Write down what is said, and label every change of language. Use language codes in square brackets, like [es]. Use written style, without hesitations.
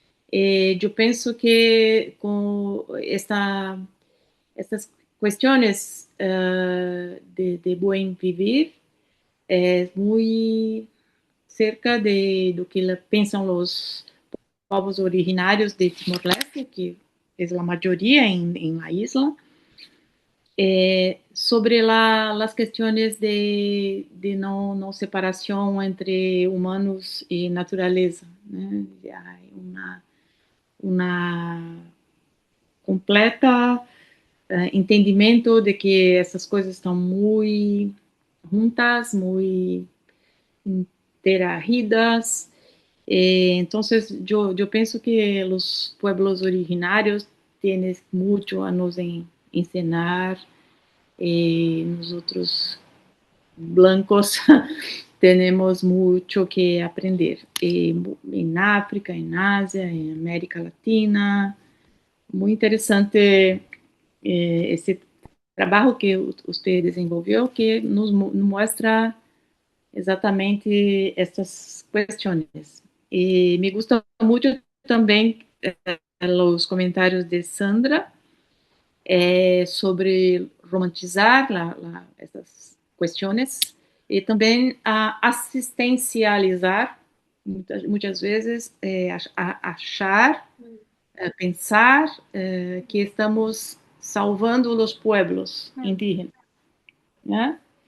[pt] Eu penso que com estas questões de buen vivir é muito cerca do que pensam os povos originários de Timor-Leste, que é a maioria em [es] la isla. sobre las cuestiones de no separación entre humanos y naturaleza, né? Hay una completa [pt] entendimento de que essas coisas estão muito juntas, muito interagidas. [es] Entonces, yo pienso que los pueblos originarios tienen mucho a nos enseñar. Nosotros blancos tenemos mucho que aprender en África, en Asia, en América Latina. Muy interesante [pt] esse trabalho que você desenvolveu, que nos mostra exatamente estas questões. E [es] me gusta [pt] muito também os comentários de Sandra sobre romantizar essas questões e também a assistencializar, muitas vezes, achar, pensar que estamos salvando os [es] pueblos indígenas, [pt] né?